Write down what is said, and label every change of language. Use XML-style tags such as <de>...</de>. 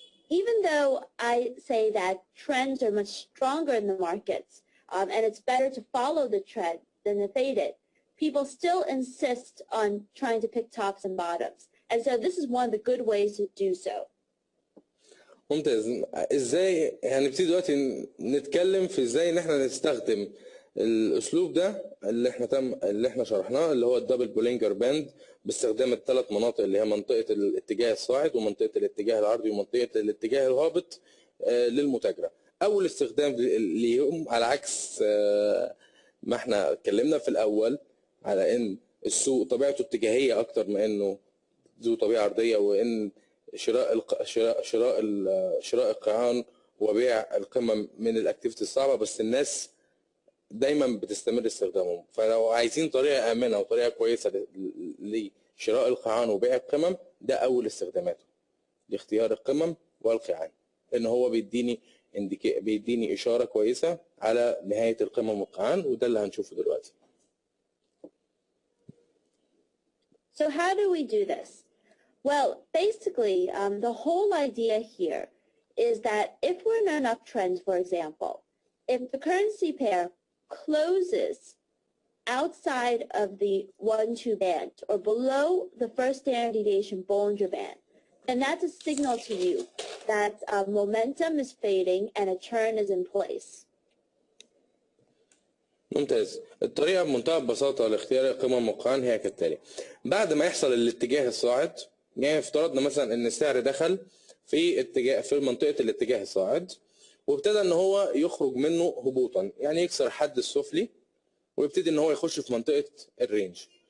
<en>Even though I say that trends are much stronger in the markets and it's better to follow the trend than to fade it, people still insist on trying to pick tops and bottoms. And so this is one of the good ways to do so.</en> <ar>ممتاز. ازاي هنبتدي دلوقتي نتكلم في ازاي ان احنا نستخدم الاسلوب ده اللي احنا شرحناه اللي هو الدبل بولينجر باند باستخدام ال3 مناطق اللي هي منطقة الاتجاه الصاعد ومنطقة الاتجاه العرضي ومنطقة الاتجاه الهابط للمتاجرة. اول استخدام ليهم على عكس ما احنا اتكلمنا في الاول على ان السوق طبيعته اتجاهية اكتر من انه ذو طبيعة عرضية، وان شراء القيعان وبيع القمم من الاكتيفيتي الصعبة، بس الناس دايما بتستمر استخدامهم. فلو عايزين طريقة آمنة وطريقة كويسة لشراء القيعان وبيع القمم ده أول استخداماته لاختيار القمم والقيعان، لأن هو بيديني إشارة كويسة على نهاية القمم والقيعان، وده اللي هنشوفه دلوقتي.</ar> <en>So how do we do this? Well, basically, the whole idea here is that if we're in an uptrend, for example, if the currency pair closes outside of the 1-2 band or below the first standard deviation Bollinger Band, then that's a signal to you that momentum is fading and a turn is in place.</en> <ar>ممتاز. الطريقة بمنتهى البساطة لاختيار القمم والقيعان هي كالتالي: بعد ما يحصل الاتجاه الصاعد يعني افترضنا مثلا ان السعر دخل في منطقه الاتجاه الصاعد، وابتدى ان هو يخرج منه هبوطا، يعني يكسر الحد السفلي ويبتدي ان هو يخش في منطقه الرينج.</ar>